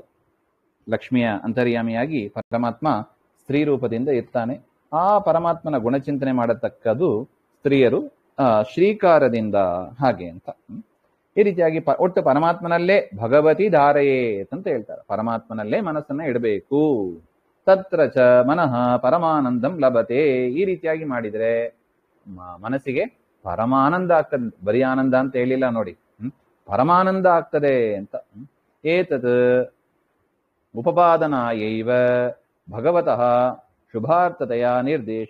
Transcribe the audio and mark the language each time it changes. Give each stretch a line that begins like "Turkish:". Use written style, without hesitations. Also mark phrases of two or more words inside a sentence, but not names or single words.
Kannada: ಲಕ್ಷ್ಮಿಯ ಅಂತರ್ಯಾಮಿಯಾಗಿ ಪರಮಾತ್ಮ ಸ್ತ್ರೀ ರೂಪದಿಂದ ಇರ್ತಾನೆ. ಆ ಪರಮಾತ್ಮನ ಗುಣಚಿಂತನೆ ಮಾಡತಕ್ಕದು ಸ್ತ್ರೀಯರು ಶ್ರೀಕಾರದಿಂದ ಹಾಗೆ ಅಂತ. ಈ ರೀತಿಯಾಗಿ ಒಟ್ಟು ಪರಮಾತ್ಮನಲ್ಲೇ ಭಗವತಿ ಧಾರೆಯೇ ಅಂತ ಹೇಳ್ತಾರೆ. ಪರಮಾತ್ಮನಲ್ಲೇ ಮನಸ್ಸನ್ನ ಇಡಬೇಕು.
Sanskrit: ತತ್ರ ಚ ಮನಃ ಪರಮಾನಂದಂ ಲಭತೆ.
Kannada: ಈ ರೀತಿಯಾಗಿ ಮಾಡಿದ್ರೆ ಮನಸ್ಸಿಗೆ ಪರಮಾನಂದ ಆಗ್ತದೆ. ಬರೀ ಆನಂದ ಅಂತ ಹೇಳಿಲ್ಲ ನೋಡಿ, ಪರಮಾನಂದ ಆಗ್ತದೆ ಅಂತ.
Sanskrit: ಏತತ್ ಉಪಪಾದನಾಯೈವ ಭಗವತಃ ಶುಭಾರ್ಥತೆಯ ನಿರ್ದೇಶ.